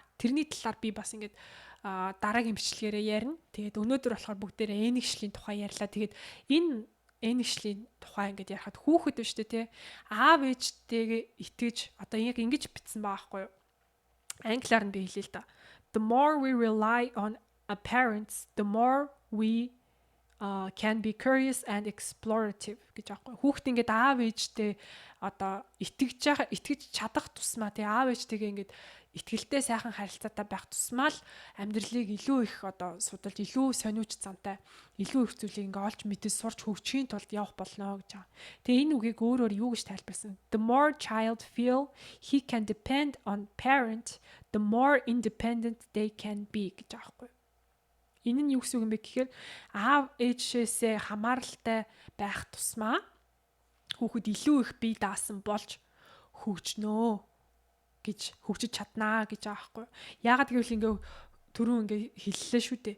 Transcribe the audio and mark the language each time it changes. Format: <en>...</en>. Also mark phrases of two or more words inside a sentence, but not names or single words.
<mn>Тэрний талаар би бас ингээд дараагийн бичлэгээрээ ярина. Тэгээд өнөөдөр болохоор бүгдээрээ энэгшлийн тухай ярьлаа. Тэгээд энэ энэгшлийн тухай ингээд ярихад хүүхэд биш үү те аав ээжтэйгээ итгэж одоо яг ингэж битсэн байгаа байхгүй юу? Англиар нь би хэлээ л да.</mn> <en>The more we rely on our parents, the more we can be curious and explorative</en> <mn>гэж аахгүй. Хүүхд ингээд аав ээжтэй одоо итгэж чадах тусмаа тий аав ээжтэйгээ ингээд итгэлтэй сайхан харилцаатай байх тусмаа л амьдралыг илүү их одоо судалж илүү сониуч зантай илүү их зүйлийг ингээд олж мэдэж сурч хөгжихийн тулд явах болно гэж байгаа. Тэгээ энэ үгийг өөрөөр юу гэж тайлбарсан?</mn> <en>The more child feel he can depend on parent, the more independent they can be</en> <mn>гэж аахгүй. Энэ нь юу гэсэн үг юм бэ гэхээр аав ээжээсээ хамааралтай байх тусмаа хүүхэд илүү их бие даасан болж хөгжнөө гэж хөгжиж чаднаа гэж байгаа байхгүй. Яагаад гэвэл ингээ түрүүн ингээ хэллээ шүү дээ.</mn>